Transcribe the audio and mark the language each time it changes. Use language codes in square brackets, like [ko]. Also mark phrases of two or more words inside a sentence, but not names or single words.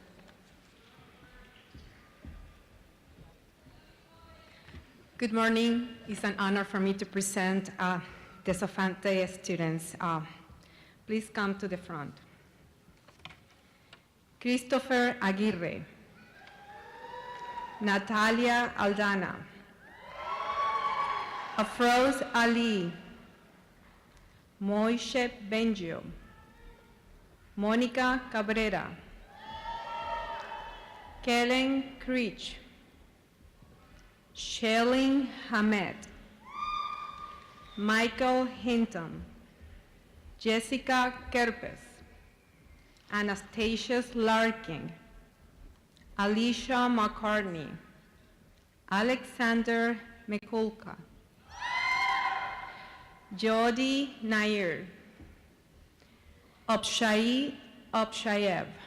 [en] Good morning. It's an honor for me to present the Zavante students. Please come to the front. Christopher Aguirre, Natalia Aldana, Afroz Ali, Moishe Benjo, Monica Cabrera, Kellen Creech, Shelling Hamed, Michael Hinton, Jessica Kerpes, Anastasia Larkin, Alicia McCartney, Alexander Mikulka, Jody Nair, Abshai Abshayev.